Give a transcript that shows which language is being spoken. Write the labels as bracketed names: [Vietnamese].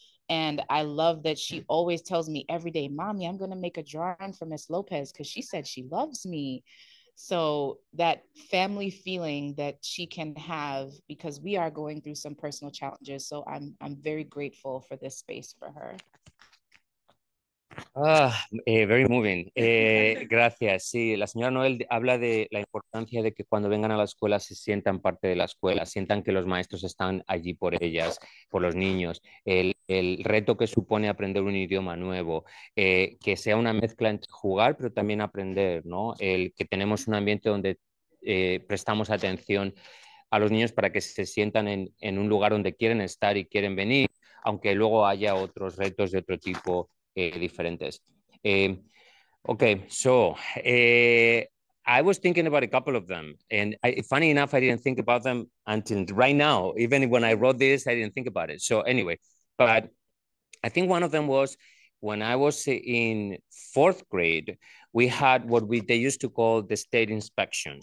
[English] And I love that she always tells me every day, Mommy, I'm going to make a drawing for Miss Lopez because she said she loves me. So that family feeling that she can have, because we are going through some personal challenges. So I'm very grateful for this space for her. Very moving. Gracias. [Spanish] Sí, la señora Noel habla de la importancia de que cuando vengan a la escuela se sientan parte de la escuela, sientan que los maestros están allí por ellas, por los niños, el reto que supone aprender un idioma nuevo, que sea una mezcla entre jugar pero también aprender, ¿no? El que tenemos un ambiente donde prestamos atención a los niños para que se sientan en un lugar donde quieren estar y quieren venir, aunque luego haya otros retos de otro tipo diferentes. [English] Okay, so I was thinking about a couple of them, and funny enough, I didn't think about them until right now. Even when I wrote this, I didn't think about it. So anyway, but I think one of them was when I was in 4th grade, we had what they used to call the state inspection.